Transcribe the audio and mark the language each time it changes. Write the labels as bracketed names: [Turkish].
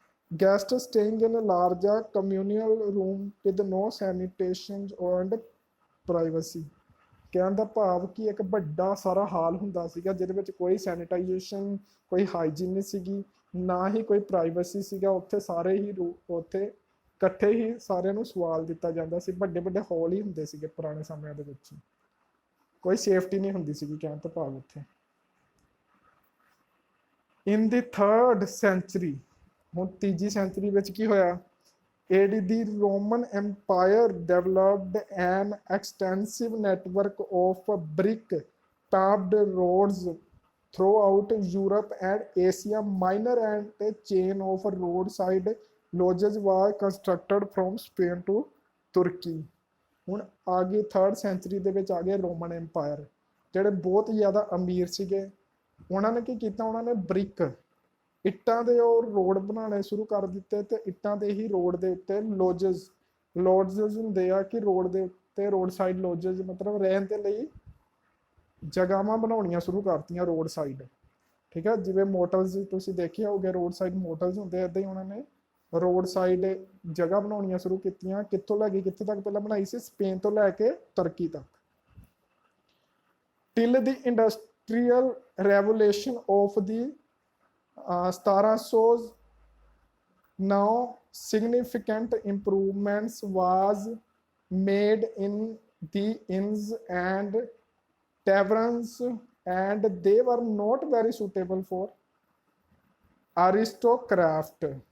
[English] guest staying in large a communal room with no sanitation and privacy, [Punjabi] ਕਹਿਣ ਦਾ ਭਾਵ ਕਿ ਇੱਕ ਵੱਡਾ ਸਾਰਾ ਹਾਲ ਹੁੰਦਾ ਸੀਗਾ ਜਿਹਦੇ ਵਿੱਚ ਕੋਈ ਸੈਨੀਟਾਈਜੇਸ਼ਨ, ਕੋਈ ਹਾਈਜੀਨ ਨਹੀਂ ਸੀਗੀ, ਨਾ ਹੀ ਕੋਈ ਪ੍ਰਾਈਵੇਸੀ ਸੀਗਾ, ਉੱਥੇ ਸਾਰੇ ਹੀ ਉੱਥੇ ਇਕੱਠੇ ਹੀ ਸਾਰਿਆਂ ਨੂੰ ਸਵਾਲ ਦਿੱਤਾ ਜਾਂਦਾ ਸੀ, ਵੱਡੇ ਵੱਡੇ ਹਾਲ ਹੀ ਹੁੰਦੇ ਸੀਗੇ ਪੁਰਾਣੇ ਸਮਿਆਂ ਦੇ ਵਿੱਚ, ਕੋਈ ਸੇਫਟੀ ਨਹੀਂ ਹੁੰਦੀ ਸੀਗੀ ਕਹਿਣ ਤੋਂ ਭਾਵ ਉੱਥੇ। [English] in the 3rd century, [Punjabi] ਹੁਣ ਤੀਜੀ ਸੈਂਚੁਰੀ ਵਿੱਚ ਕੀ ਹੋਇਆ, [English] AD the Roman Empire developed an extensive network of brick paved roads throughout Europe and Asia Minor, and a chain of roadside lodges was constructed from Spain to Turkey। [Punjabi] ਹੁਣ ਆ ਗਈ 3rd sanctuary ਦੇ ਵਿੱਚ ਆ ਗਏ Roman empire, ਜਿਹੜੇ ਬਹੁਤ ਜ਼ਿਆਦਾ ਅਮੀਰ ਸੀਗੇ। ਉਹਨਾਂ ਨੇ ਕੀ ਕੀਤਾ, ਉਹਨਾਂ ਨੇ ਬ੍ਰਿਕ ਇੱਟਾਂ ਦੇ ਉਹ ਰੋਡ ਬਣਾਉਣੇ ਸ਼ੁਰੂ ਕਰ ਦਿੱਤੇ ਤੇ ਇੱਟਾਂ ਦੇ ਹੀ ਰੋਡ ਦੇ ਉੱਤੇ ਲੋਜਸ ਹੁੰਦੇ ਆ ਕਿ ਰੋਡ ਦੇ ਉੱਤੇ ਰੋਡ ਸਾਈਡ ਲੋਜਸ ਮਤਲਬ ਰਹਿਣ ਦੇ ਲਈ ਜਗ੍ਹਾਵਾਂ ਬਣਾਉਣੀਆਂ ਸ਼ੁਰੂ ਕਰਤੀਆਂ ਰੋਡ ਸਾਈਡ, ਠੀਕ ਹੈ, ਜਿਵੇਂ ਮੋਟਲਸ ਤੁਸੀਂ ਦੇਖੇ ਹੋਗੇ ਰੋਡ ਸਾਈਡ ਮੋਟਲਸ ਹੁੰਦੇ, ਇੱਦਾਂ ਹੀ ਉਹਨਾਂ ਨੇ ਰੋਡ ਸਾਈਡ ਜਗ੍ਹਾ ਬਣਾਉਣੀਆਂ ਸ਼ੁਰੂ ਕੀਤੀਆਂ। ਕਿੱਥੋਂ ਲੈ ਕੇ ਕਿੱਥੇ ਤੱਕ ਪਹਿਲਾਂ ਬਣਾਈ ਸੀ, ਸਪੇਨ ਤੋਂ ਲੈ ਕੇ ਤੁਰਕੀ ਤੱਕ। [English] Till the industrial revolution of the 1700, now significant improvements was made in the inns and taverns, and they were not very suitable for aristocrat।